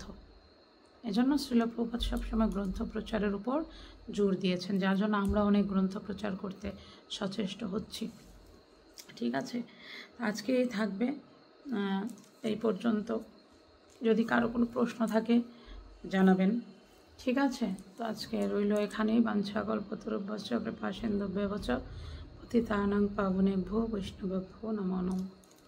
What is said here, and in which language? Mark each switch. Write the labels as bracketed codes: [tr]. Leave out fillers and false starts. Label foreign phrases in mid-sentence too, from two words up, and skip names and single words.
[bn] এজন্য শ্রীল প্রভুপাদ সবসময় গ্রন্থ প্রচারের উপর জোর দিয়েছেন, যার জন্য আমরা অনেক গ্রন্থ প্রচার করতে সচেষ্ট হচ্ছি। ঠিক আছে, আজকেই থাকবে এই পর্যন্ত। যদি কারো কোনো প্রশ্ন থাকে জানাবেন, ঠিক আছে। তো আজকে রইল এখানেই। [sa] বাঞ্ছা কল্পতরুভ্যশ্চ কৃপা সিন্ধুভ্যেব চ পতিতানাং পাবনেভ্যো বৈষ্ণবেভ্যো নমো নমঃ।